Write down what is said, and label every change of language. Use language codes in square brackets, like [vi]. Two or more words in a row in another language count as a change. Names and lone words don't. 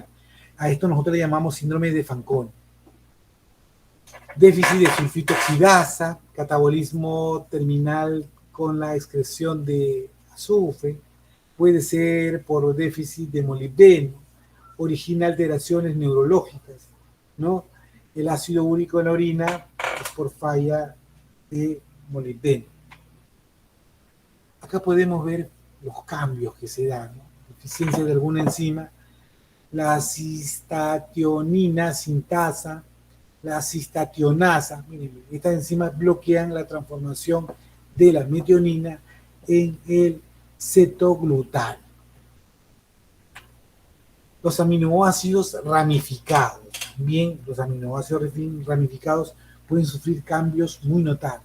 [es] A esto nosotros le llamamos síndrome de Fanconi. Déficit de sulfitoxidasa, catabolismo terminal con la excreción de azufre, puede ser por déficit de molibdeno, origina alteraciones neurológicas, ¿no? El ácido úrico en la orina es por falla de molibdeno. Acá podemos ver los cambios que se dan, ¿no? Deficiencia de alguna enzima, la cistationina sintasa, la cistationasa. Miren, estas enzimas bloquean la transformación de la metionina en el cetoglutano. Los aminoácidos ramificados. También los aminoácidos ramificados pueden sufrir cambios muy notables.